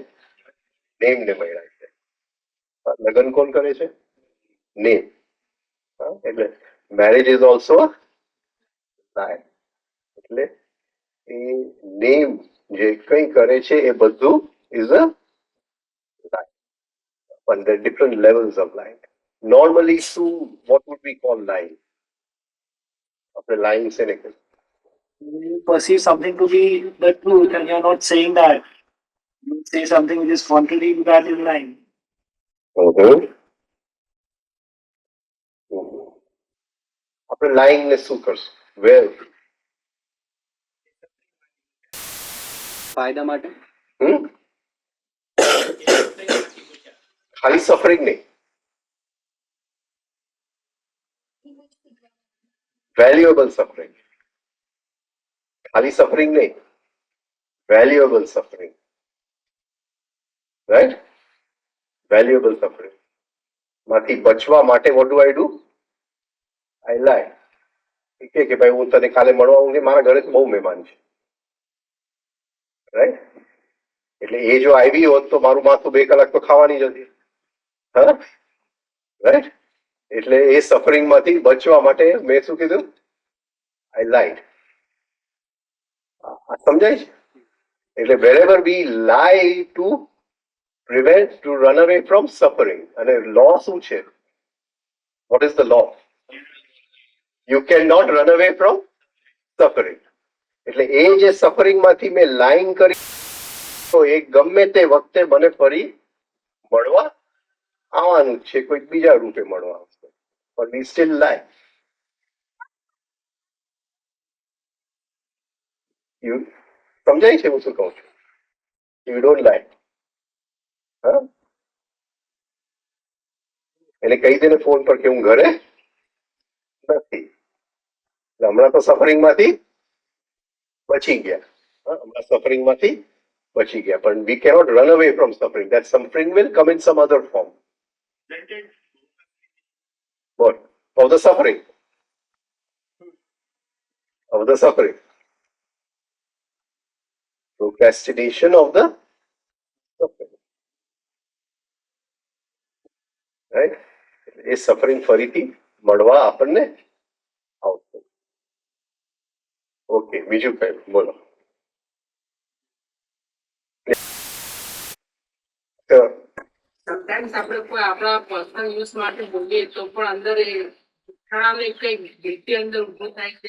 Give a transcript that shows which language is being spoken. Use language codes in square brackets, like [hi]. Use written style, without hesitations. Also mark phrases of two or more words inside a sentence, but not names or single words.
[gu] નેમ ને મળ્યા છે. લગ્ન કોણ કરે છે? [en] નેમ. એટલે marriage is also lie. [gu] એટલે એ નેમ જે કઈ કરે છે એ બધું [en] is a lie. પણ there are different levels of lying. Normally, what would we call lying? [gu] આપણે lying છે ને કે [en] You perceive something to be the truth and you're not saying that. You say something which is contrary to that is lying. [gu] આપણે lying ને શું કરશું? વેર ફાયદા માટે ખાલી સફરિંગ નહીં, [en] valuable suffering. [gu] ખાલી સફરિંગ નહીં, [en] valuable suffering, [gu] રાઈટ. [en] valuable suffering [gu] માંથી બચવા માટે [en] what do I do? I lie. [gu] કે ભાઈ હું તને કાલે મળવા આવું કે મારા ઘરે તો બહુ મહેમાન છે, રાઈટ. એટલે એ જો આવી હોત તો મારું માથું 2 કલાક તો ખાવાની જ હતી, હા, રાઈટ. એટલે એ સફરિંગ માંથી બચવા માટે મેં શું કીધું? [en] I lied. [gu] સમજાય છે? [en] એટલે wherever we lie to prevent, to run away from suffering. [gu] અને law શું છે? [en] What is the law? You cannot run away from suffering. [gu] એટલે એ જે સફરિંગ માંથી મેં લાઈંગ કરી તો એ ગમે તે વખતે મને ફરી મળવા આવવાનું જ છે, કોઈક બીજા રૂપે મળવા આવશે, પણ [en] we still lie. [gu] સમજાય છે હું શું કહું છું? [en] You don't lie. [gu] હા, એને કહી દે ને ફોન પર કે હું ઘરે નથી. હમણાં તો સફરિંગ માંથી બચી ગયા, હમણાં સફરિંગ માંથી બચી ગયા, પણ [en] we cannot run away from suffering. That suffering will come in some other form. What? Of the suffering. Of the suffering. Procrastination of the suffering. Right? [gu] એ સફરિંગ ફરીથી મળવા આપણને આવશે. ઓકે, બીજું કઈ બોલો. સમટાઈમ્સ આપણે કોઈ આપણા [en] personal use [gu] માટે બોલીએ તો પણ અંદર એ જૂઠાણાને કઈ ગિલ્ટી અંદર ઊભો થાય છે.